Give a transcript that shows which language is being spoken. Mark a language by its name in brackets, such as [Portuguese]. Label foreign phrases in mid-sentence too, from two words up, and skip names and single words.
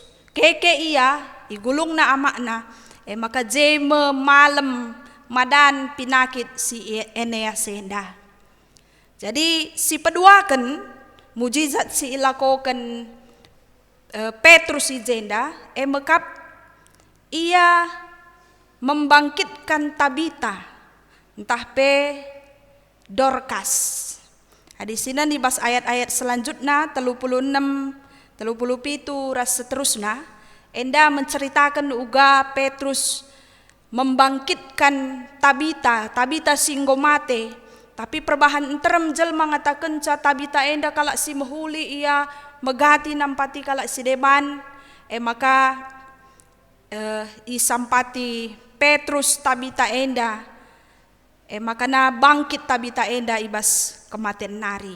[Batak Karo] Keke ia igulung na amakna. Maka jeme malam madan pinakit si Eneas enda. Jadi si peduakan mujizat si ilakokan Petrus ijenda mekap ia membangkitkan Tabita entah pe Dorcas. [Indonesian] Di sini nih bas ayat-ayat selanjutnya 36 37 ras seterusnya enda menceritakan [Batak Karo] uga Petrus membangkitkan Tabita singgo mate, tapi perbahan enterem jelma ngatakan ca Tabita enda kalak si mehuli ia megati nampati kalak si deban, maka isampati Petrus Tabita enda, maka na bangkit Tabita enda ibas kematian nari.